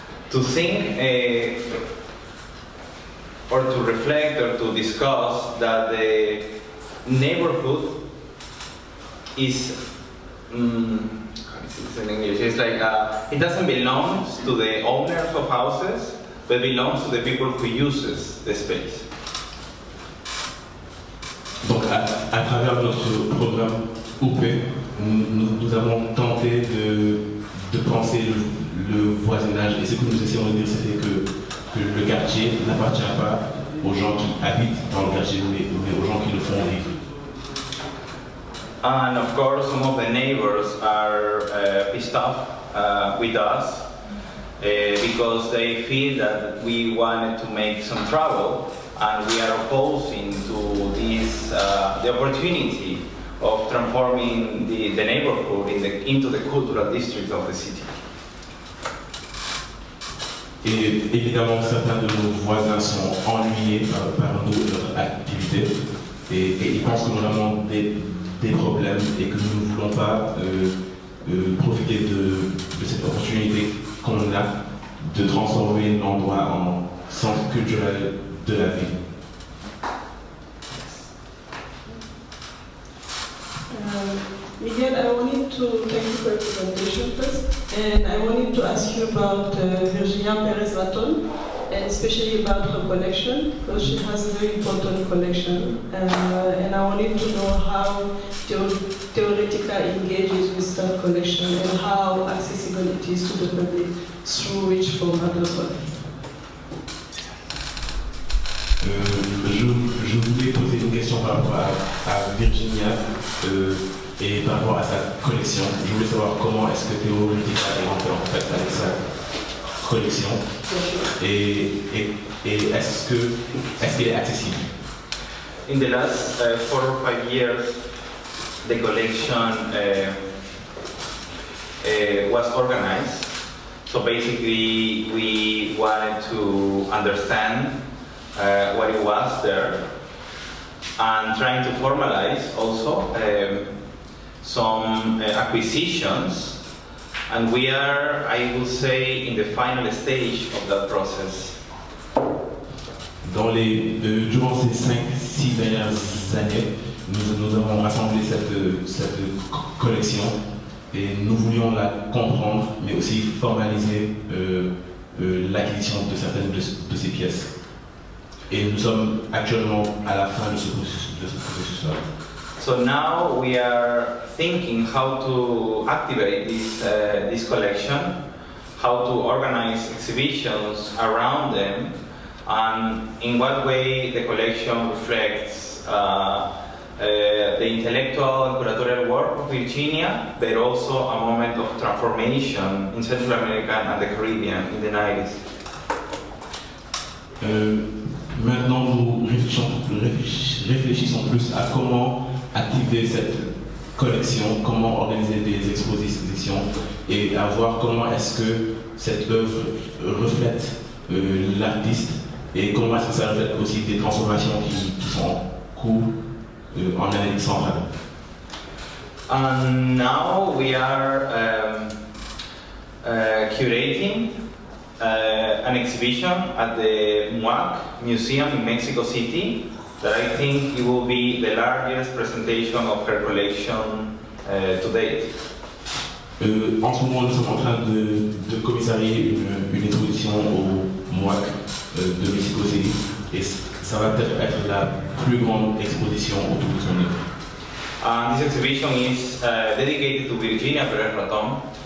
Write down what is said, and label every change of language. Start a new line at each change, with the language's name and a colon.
English: To think or to reflect or to discuss that the neighborhood is in English. It's like it doesn't belong to the owners of houses, but belongs to the people who uses the space.
French: Donc à travers notre programme OP, nous avons tenté de penser le voisinage, et ce que nous essayons de dire, c'était que le quartier n'appartient pas aux gens qui habitent dans le quartier, mais aux gens qui le font vivre.
English: And of course, some of the neighbors are pissed off with us because they feel that we wanted to make some trouble, and we are opposing to this the opportunity of transforming the neighborhood into the cultural district of the city.
French: Et évidemment, certains de nos voisins sont ennuyés par notre activité, et ils pensent que nous avons des problèmes et que nous ne voulons pas profiter de cette opportunité qu'on a de transformer l'endroit en centre culturel de la ville.
English: Miguel, I wanted to thank you for your presentation first, and I wanted to ask you about Virginia Perez-Ratton, and especially about her collection, because she has a very important collection, and I wanted to know how TEOR engages with that collection and how accessible it is to the public through which format as well.
French: Je voulais poser une question par rapport à Virginia et par rapport à sa collection. Je voulais savoir comment est-ce que TEOR est rentré en fait avec sa collection et est-ce qu'elle est accessible.
English: In the last 4 or 5 years, the collection was organized. So basically, we wanted to understand what it was there, and trying to formalize also some acquisitions, and we are, I would say, in the final stage of that process.
French: Durant ces 5-6 dernières années, nous avons rassemblé cette collection et nous voulions la comprendre, mais aussi formaliser l'acquisition de certaines de ces pièces. Et nous sommes actuellement à la fin de ce processus-là.
English: So now we are thinking how to activate this collection, how to organize exhibitions around them, and in what way the collection reflects the intellectual and curatorial work of Virginia, but also a moment of transformation in Central America and the Caribbean in the 90s.
French: Maintenant, nous réfléchissons plus à comment activer cette collection, comment organiser des expositions et à voir comment est-ce que cette œuvre reflète l'artiste et comment est-ce que ça reflète aussi des transformations qui sont en cours en Amérique Centrale.
English: And now we are curating an exhibition at the MUAC Museum in Mexico City that I think it will be the largest presentation of her collection to date.
French: En ce moment, nous sommes en train de commissarier une exposition au MUAC de Mexico City et ça va peut-être être la plus grande exposition autour de son œuvre.
English: This exhibition is dedicated to Virginia Perez-Ratton.